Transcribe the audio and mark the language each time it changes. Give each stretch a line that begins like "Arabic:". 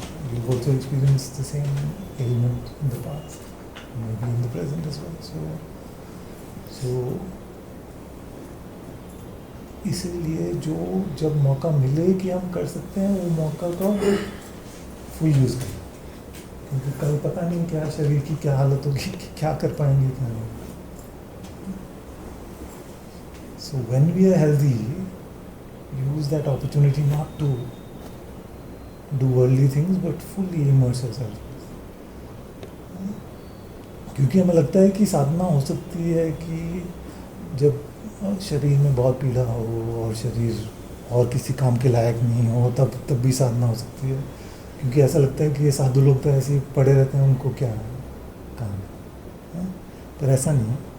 English: You've also experienced the same ailment in the past, maybe in the present as well. So
Hindi: इसीलिए जब मौका मिले कि हम कर सकते हैं वो मौका का फुल यूज़ करें, क्योंकि कल पता नहीं क्या शरीर की क्या हालत होगी, क्या कर पाएंगे क्या नहीं।
English: So when we are healthy, use that opportunity not to do worldly things but fully immerse yourself.
Hindi: क्योंकि हमें लगता है कि साधना हो सकती है कि जब शरीर में बहुत पीड़ा हो और शरीर और किसी काम के लायक नहीं हो तब भी साधना हो सकती है, क्योंकि ऐसा लगता है कि ये साधु लोग तो ऐसे ही पड़े रहते हैं, उनको क्या काम है। पर ऐसा नहीं है।